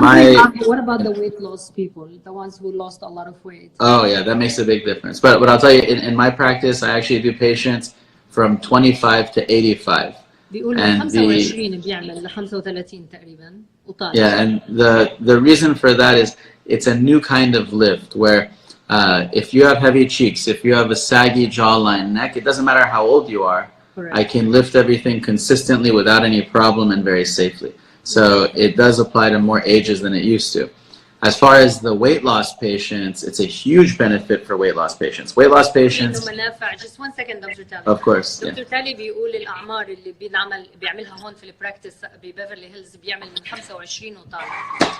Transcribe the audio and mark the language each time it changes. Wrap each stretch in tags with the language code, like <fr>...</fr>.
<en>what about the weight loss people, the ones who lost a lot of weight? Oh yeah, that makes a big difference. But I'll tell you, in my practice, I actually do patients from 25 to 85.</en> <ar>بيقول من 25 بيعمل ل 35 تقريبا وطالع.</ar> <en>Yeah, and the reason for that is it's a new kind of lift where if you have heavy cheeks, if you have a saggy jawline, neck, it doesn't matter how old you are. Correct. I can lift everything consistently without any problem and very safely. So it does apply to more ages than it used to. As far as the weight loss patients, it's a huge benefit for weight loss patients. Weight loss patients. Just one second, Dr. Tally. Of course. Dr.</en> <ar>Tally بيقول الأعمار اللي بيعملها هون في البراكتس ببيفرلي هيلز بيعمل من 25 وطالع.</ar>